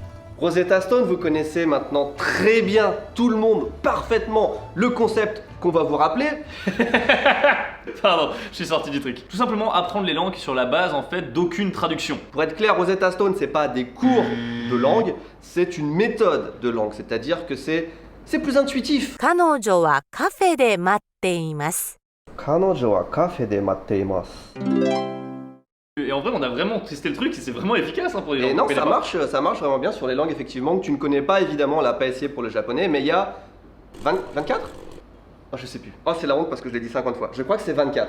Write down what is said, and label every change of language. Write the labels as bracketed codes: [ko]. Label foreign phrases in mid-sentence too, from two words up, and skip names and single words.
[fr] Rosetta Stone, vous connaissez maintenant très bien, tout le monde, parfaitement, le concept qu'on va vous rappeler. Pardon, je suis sorti du truc. Tout simplement apprendre les langues sur la base en fait d'aucune traduction. Pour être clair, Rosetta Stone, c'est pas des cours de langue, c'est une méthode de langue, c'est-à-dire que c'est plus intuitif. [ja] 彼女はカフェで待っています。彼女はカフェで待っています. [fr] Et en vrai, on a vraiment testé le truc et c'est vraiment efficace pour les gens. Et non, qui ça connaissent marche vraiment bien sur les langues effectivement que tu ne connais pas. Évidemment, on l'a pas essayé pour le japonais, mais il y a 24 Oh, je sais plus. Oh, c'est la honte parce que je l'ai dit 50 fois. Je crois que c'est 24.